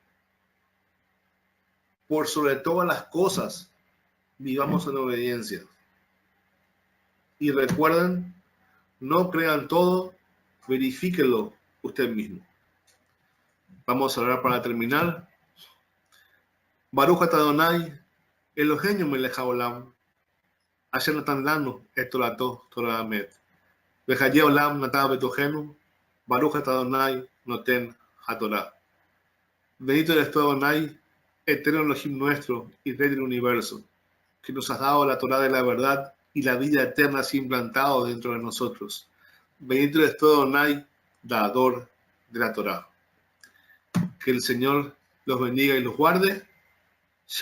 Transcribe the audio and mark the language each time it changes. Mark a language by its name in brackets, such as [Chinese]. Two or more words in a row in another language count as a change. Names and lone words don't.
[Spanish] Por sobre todas las cosas, vivamos en obediencia. Y recuerden, no crean todo, verifíquenlo usted mismo. Vamos a orar para terminar. [Hebrew] ברוך אתה אדוני אלוהינו מלך העולם אשר נתן לנו את תורתו תורה אמת. וחיי עולם נתן בתוכנו ברוך אתה אדוני נותן התורה. [Spanish] Bendito eres tú, Adonai, eterno Elohim nuestro y Rey del universo, que nos has dado la Torah de la verdad y la vida eterna así implantado dentro de nosotros. Bendito eres tú, Adonai, dador de la Torah. Que el Señor los bendiga y los guarde.